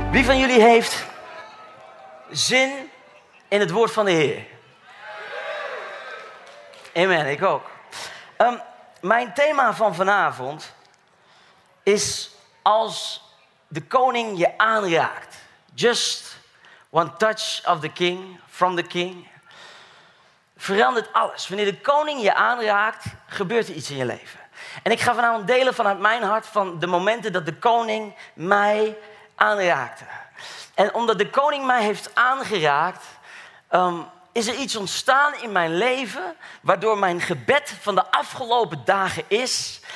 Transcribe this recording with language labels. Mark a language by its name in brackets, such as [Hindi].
[Dutch] van jullie heeft zin in het woord van de Heer? Amen, ik ook. Mijn thema van vanavond is als de koning je aanraakt. [English] Just one touch of the king, from the king. [Dutch] Verandert alles. Wanneer de koning je aanraakt, gebeurt er iets in je leven. En ik ga vanavond delen vanuit mijn hart van de momenten dat de koning mij aanraakte. En omdat de koning mij heeft aangeraakt, is er iets ontstaan in mijn leven waardoor mijn gebed van de afgelopen dagen is.